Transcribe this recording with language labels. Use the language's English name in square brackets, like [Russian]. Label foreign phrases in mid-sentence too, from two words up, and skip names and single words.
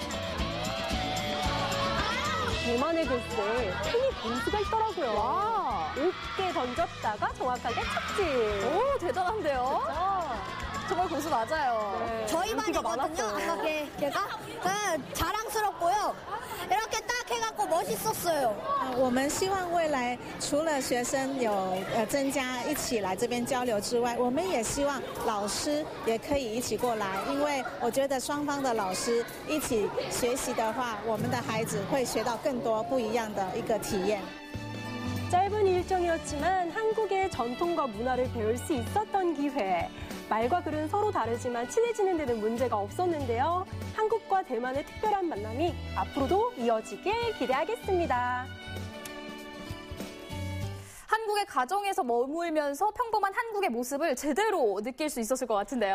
[Korean] 대만의 글쎄 팽이 공수가 있더라고요. 와. 5개 던졌다가 정확하게 착지. 오, 대단한데요? 그렇죠? 정말 고수 맞아요. 네, 저희 인기가 반이거든요. 많았어요. 아까 걔가 자랑스럽고요. 이렇게 딱 해갖고 멋있었어요. [Chinese] 我们希望未来除了学生有增加一起来这边交流之外，我们也希望老师也可以一起过来，因为我觉得双方的老师一起学习的话，我们的孩子会学到更多不一样的一个体验。 [Korean] 짧은 일정이었지만 한국의 전통과 문화를 배울 수 있었던 기회. 말과 글은 서로 다르지만 친해지는 데는 문제가 없었는데요. 한국과 대만의 특별한 만남이 앞으로도 이어지길 기대하겠습니다. 한국의 가정에서 머물면서 평범한 한국의 모습을 제대로 느낄 수 있었을 것 같은데요.